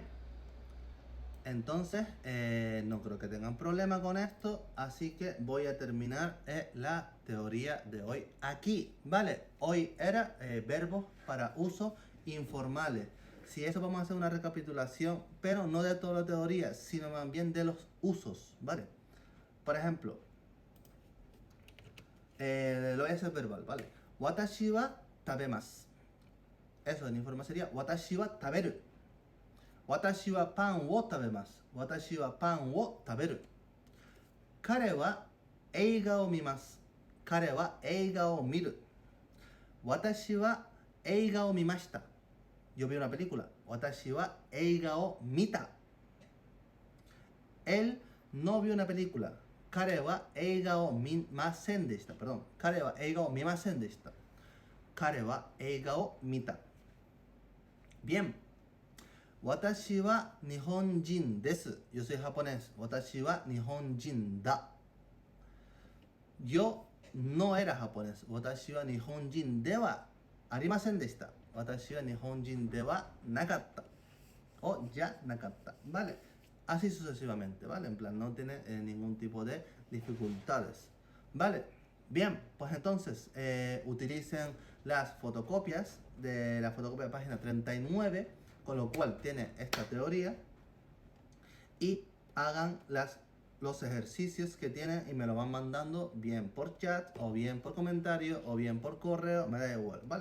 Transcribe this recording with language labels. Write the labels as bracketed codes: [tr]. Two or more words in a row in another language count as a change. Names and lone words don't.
[es] Entonces, no creo que tengan problema con esto, así que voy a terminar la teoría de hoy aquí, ¿vale? Hoy era verbos para uso informales. Si eso vamos a hacer una recapitulación, pero no de toda la teoría, sino más bien de los usos, ¿vale? Por ejemplo, lo voy a hacer verbal, ¿vale? [ja] 私は食べます. [es] Eso en informal sería [ja] 私は食べる. 私はパンを食べます。私はパンを食べる。彼は映画を見ます。彼は映画を見る。私は映画を見ました。 [es] Yo vi una película. [ja] 私は映画を見た。 [es] Él no vio una película. [ja] 彼は映画を見ませんでした。Perdón. 彼は映画を見ませんでした。彼は映画を見た。Bien. 私は日本人です。 [es] Yo soy japonés. [ja] 私は日本人だ。 [es] Yo no era japonés. [ja] 私は日本人ではありませんでした。私は日本人ではなかった。O yaなかった。Vale. [es] Así sucesivamente, ¿vale? En plan, no tiene ningún tipo de dificultades. Vale. Bien, pues entonces utilicen las fotocopias de la fotocopia de página 39, con lo cual tiene esta teoría, y hagan los ejercicios que tienen y me lo van mandando bien por chat, o bien por comentario, o bien por correo, me da igual, ¿vale?